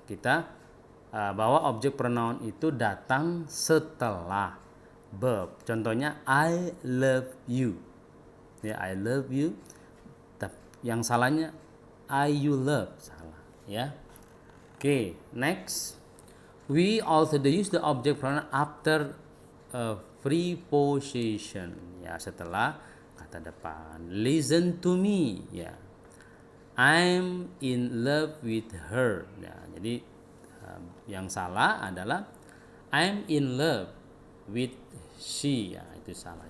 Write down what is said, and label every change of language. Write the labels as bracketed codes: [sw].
[id] Kita bahwa objek pronoun itu datang setelah verb. Contohnya [en] I love you, ya, I love you. [id] Yang salahnya [en] I you love, [id] salah, ya. [en] Oke, next, we also use the object pronoun after preposition, ya, [id] setelah kata depan. [en] Listen to me, ya, I'm in love with her, ya. [id] Jadi yang salah adalah [en] I'm in love with she, [id] ya, itu salah.